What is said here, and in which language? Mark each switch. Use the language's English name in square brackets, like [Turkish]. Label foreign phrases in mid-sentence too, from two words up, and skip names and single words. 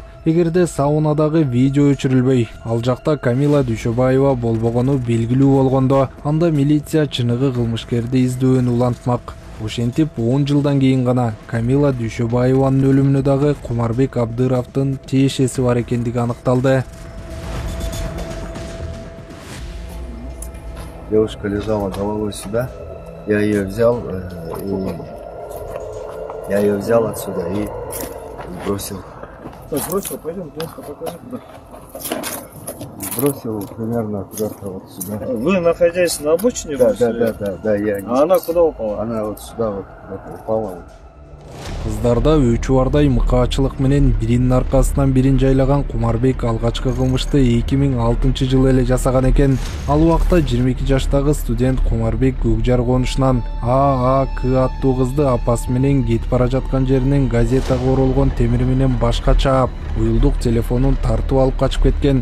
[Kyrgyz] Эгерде саунадагы видео өчүрүлбөй, ал жакта Камила Дүйшөбаева болбогону белгилүү болгондо, анда милиция чыныгы кылмышкерди издөөнү улантмак. Ошентип 10 жылдан кийин гана Камила Дүйшөбаеванын өлүмүнө дагы Кумарбек Абдыровдун тиешеси бар экендиги аныкталды. [Russian] Девушка лежала головой сюда. Я ее взял отсюда и бросил. Бросил, пойдем, покажи куда. Бросил примерно куда-то вот сюда. Вы находясь на обочине? Да, я. А она куда упала? Она вот сюда вот упала. [Kyrgyz] Кыздарда өчү бардай мыкаачылык менен биринин аркасынан бирин жайлаган Кумарбек алгачкы кылмышты 2006-жылы эле жасаган экен. Ал убакта 22 жаштагы студент Кумарбек Көкжар конушунан ААК аттуу кызды апасы менен кетип бара жаткан жеринен газетага оролгон темир менен башка чаап, уюлдук телефонун тартып алып качып кеткен.